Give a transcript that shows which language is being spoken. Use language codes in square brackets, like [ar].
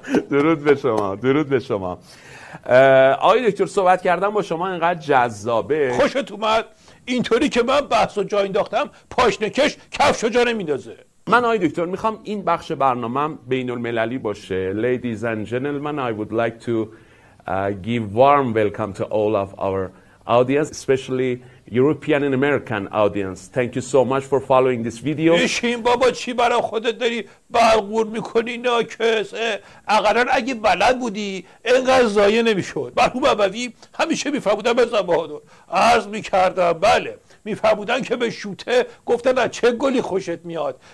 [fa] درود به شما. آقای دکتر، صحبت کردم با شما اینقدر جذابه. خوشت اومد؟ اینطوری که من بحث و جا انداختم پاشنکش کفشو جا نمیندازه. من آقای دکتر میخوام این بخش برنامه‌ام بین المللی باشه. [en] Ladies and gentlemen, I would like to give warm welcome to all of our audience, especially European and American audience. Thank you so much for following this video. [fa] بشین بابا، چی برای خودت داری بلغور میکنی ناکس؟ اقلا اگه بلد بودی اینقدر ضایع نمیشد. مرحوم ابوی همیشه میفرمودن به بهادر، عرض میکردم بله، میفرمودن که به شوته گفتن از چه گلی خوشت میاد.